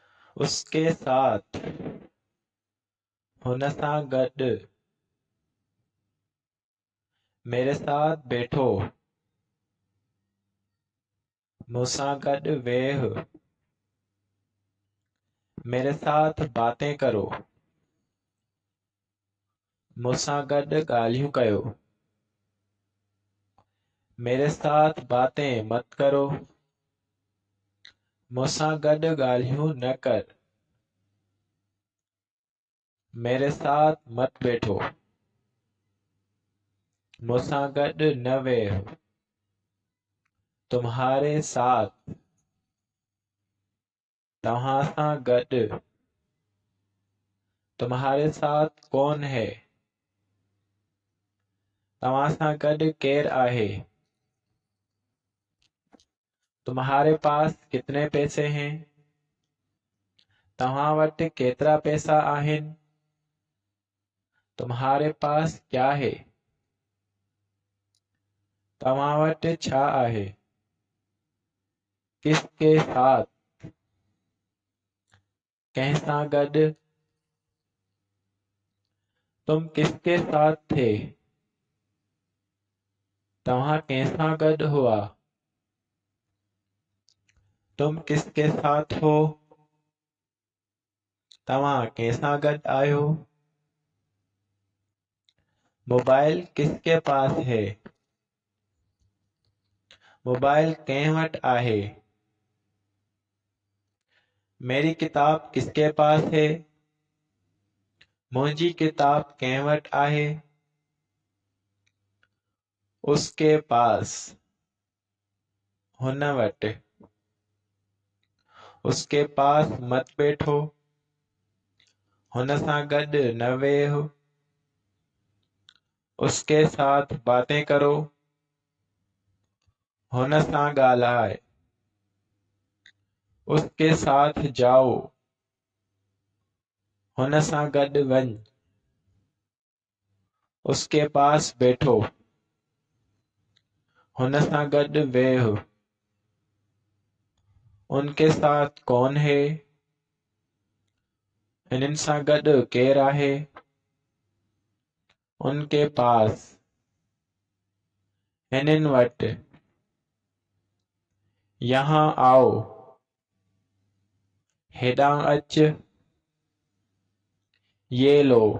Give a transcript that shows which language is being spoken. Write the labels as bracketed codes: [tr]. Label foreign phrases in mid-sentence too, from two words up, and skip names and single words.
[hi] उसके साथ [sd] हुन सां गॾु [hi] मेरे साथ बैठो [sd] मूंसां गॾु वेह [hi] मेरे साथ बातें करो [sd] मूंसां गॾु ॻाल्हियूं कयो [hi] मेरे साथ बातें मत करो [sd] मूंसां गॾु ॻाल्हियूं न कर [hi] मेरे साथ मत बैठो [sd] मूंसां गॾु न वेह [hi] तुम्हारे साथ [sd] तव्हां सां गॾु [hi] तुम्हारे साथ कौन है [sd] तव्हां सां गॾु केरु आहे [hi] तुम्हारे पास कितने पैसे हैं [sd] तव्हां वटि केतिरा पैसा आहिनि [hi] तुम्हारे पास क्या है [sd] तव्हां वटि छा आहे [hi] किसके साथ [sd] कंहिंसां गॾु [hi] तुम किसके साथ थे [sd] तव्हां कंहिंसां गॾु हुआ [hi] तुम किसके साथ हो [sd] तव्हां कंहिंसां गॾु आहियो [hi] मोबाइल किसके पास है [sd] मोबाइल कंहिं वटि आहे [hi] मेरी किताब किसके पास है [sd] मुंहिंजी किताब कंहिं वटि आहे [hi] उसके पास [sd] हुन वटि [hi] उसके पास मत बैठो [sd] हुन सां गॾु न वेह [hi] उसके साथ बातें करो [sd] हुन सां ॻाल्हाए [hi] उसके साथ जाओ [sd] हुन सां गॾु वञ [hi] उसके पास बैठो [sd] हुन सां गॾु वेह [hi] उनके साथ कौन है [sd] हिननि सां गॾु केरु आहे [hi] उनके पास [sd] हिननि वटि [hi] यहाँ आओ [sd] हेॾां अच [hi] ये लो